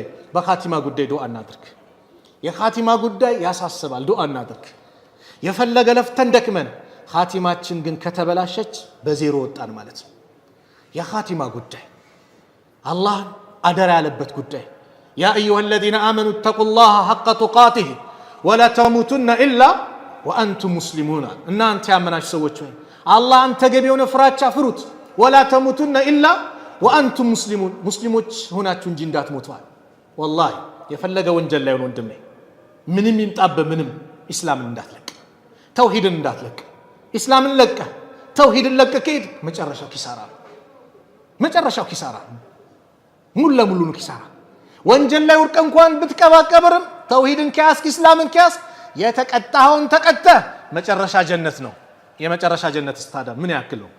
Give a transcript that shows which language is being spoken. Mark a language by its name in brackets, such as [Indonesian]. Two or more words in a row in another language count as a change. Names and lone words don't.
[Amharic] በኻቲማ ጉዳይ ዱዓ እናድርግ። የኻቲማ ጉዳይ ያሳስባል። ዱዓ እናድርግ። የፈለገ ለፍተን ደክመን ኻቲማችን ግን ከተበላሸች በዜሮ ወጣን ማለት ነው። የኻቲማ ጉዳይ አላህ አደራ ያለበት ጉዳይ [Arabic] يا أيها الذين آمنوا اتقوا الله حق تقاته ولا تموتن إلا وأنتم مسلمون። [Amharic] እናንተ ያመናችሁ ሰዎች ሆይ አላህን ተገቢ የሆነ ፍራቻ ፍሩት። [Arabic] ولا تموتن إلا وأنتم مسلمون፣ [Amharic] ሙስሊሞች ሆናችሁ እንጂ እንዳትሞቷል። ወላሂ የፈለገ ወንጀል ላይ ሆኖ ወንድሜ ምንም ይምጣበ ምንም ኢስላምን እንዳትለቅ፣ ተውሂድን እንዳትለቅ። ኢስላምን ለቀ ተውሂድን ለቀ ከሄድ መጨረሻው ኪሳራ ነው። መጨረሻው ኪሳራ ሙሉ ለሙሉ ነው ኪሳራ። ወንጀል ላይ ወርቀ እንኳን ብትቀባቀብርም ተውሂድን ከያዝክ ኢስላምን ከያዝክ የተቀጣኸውን ተቀጥተህ መጨረሻ ጀነት ነው። የመጨረሻ ጀነት ስታዳ ምን ያክል ነው?